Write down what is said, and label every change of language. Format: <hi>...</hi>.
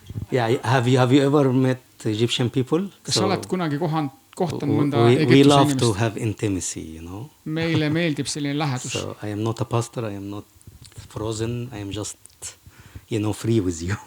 <en>Yeah, have you ever met Egyptian people?</en> <et>kas sa oled kunagi kohtanud mõnda</et> <en>we</en> <et>Egiptuse</et> <en>love to</en> <et>inimest?</et> <en>have intimacy, you know.</en> <et>Meile meeldib selline lähedus.</et> <en>So I am not a pastor, I am not frozen, I am just, free with you.</en>